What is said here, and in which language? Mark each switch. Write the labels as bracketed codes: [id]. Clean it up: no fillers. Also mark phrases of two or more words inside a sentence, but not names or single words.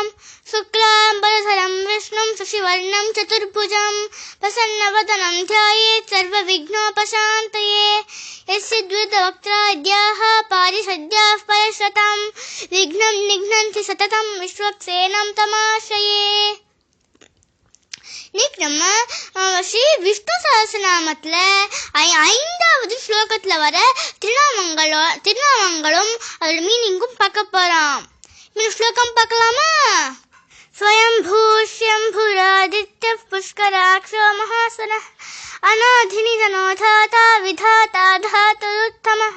[sa] शुक्लांबरधरं विष्णुं शशिवर्णं चतुर्भुजं प्रसन्नवदनं ध्यायेत् सर्वविघ्नोपशान्तये। यस्य द्वितवक्त्राद्याः पारिषद्याः परश्वतं विघ्नं निघ्नन्ति सततं विश्वक्सेनं तमाश्रये। [ta] இன்னைக்கு நம்ம ஸ்ரீ விஷ்ணு சஹஸ்ரநாமத்துல 5வது ஸ்லோகத்துல வர திருநாமங்களும் அதோட மீனிங்கும் பார்க்க போறோம். இந்த ஸ்லோகம் பார்க்கலாமா? [sa] स्वयम्भू शम्भुरादित्य पुष्कराक्षो महासुरः अनादिनिधनो धाता विधाता धातुरुत्तमः.